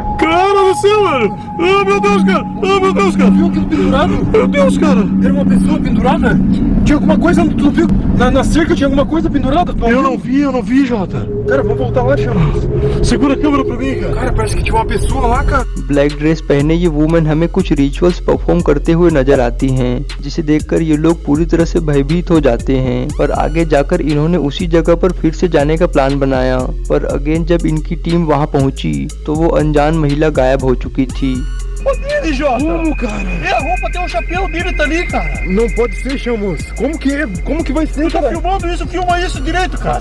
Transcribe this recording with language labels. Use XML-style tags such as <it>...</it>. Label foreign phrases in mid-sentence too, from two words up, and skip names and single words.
<pt>Cara do céu, velho! Oh, meu Deus, cara! Oh, meu Deus, cara! Viu aquilo pendurado? Meu Deus, cara! Era uma pessoa pendurada? Tinha alguma coisa, tu não viu? Na cerca tinha alguma coisa pendurada? Tu Eu viu? não vi, Jota! Cara, vamos voltar lá, chamamos. Segura a câmera pra mim, cara! Cara, parece que tinha uma pessoa lá, cara.</pt> <en>black dress</en> <hi>पहने ये वुमेन हमें कुछ</hi> <en>rituals perform</en> <hi>करते हुए नजर आती हैं, जिसे देखकर ये लोग पूरी तरह से भयभीत हो जाते हैं। पर आगे जाकर इन्होंने उसी जगह पर फिर से जाने का प्लान बनाया, पर अगेन जब इनकी टीम वहां पहुंची तो वो अनजान महिला गायब हो चुकी थी।</hi> <pt>Dele, Jota! Como, cara? É a roupa, tem um chapéu dele, tá ali, cara! Não pode ser, chamamos. Como que é? Como que vai ser, Tá cara? filmando isso, filma isso direito, cara!</pt>